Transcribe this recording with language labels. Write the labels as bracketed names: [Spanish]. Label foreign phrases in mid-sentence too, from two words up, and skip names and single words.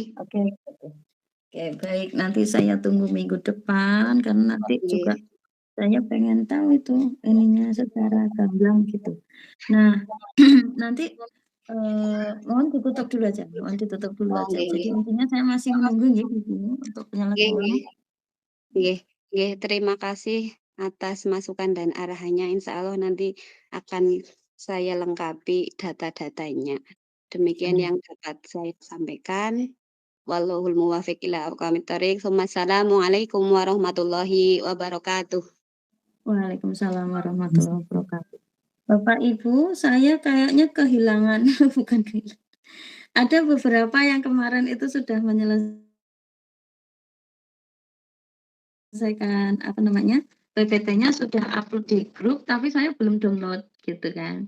[Indonesian] Oke oke baik nanti saya tunggu minggu depan karena nanti juga Nggih. saya pengen tahu itu ininya secara gamblang gitu. Nah, nanti, mohon ditutup dulu aja mohon ditutup dulu Oh aja. nggih Jadi nggih. intinya saya masih menunggu nggih di sini untuk Nggih penyelesaiannya. nggih. [Javanese] Nggih nggih, [Indonesian] terima kasih atas masukan dan arahannya, insyaallah nanti akan saya lengkapi data-datanya. Demikian Mmm, yang dapat saya sampaikan. [Arabic] والله الموفق إلى أقوم الطريق. السلام عليكم ورحمة الله وبركاته. وعليكم السلام ورحمة الله وبركاته. [Indonesian] Bapak, Ibu, saya kayaknya kehilangan bukan kehilangan, ada beberapa yang kemarin itu sudah menyelesaikan, apa namanya, PPT-nya sudah upload di grup, tapi saya belum download, gitu kan.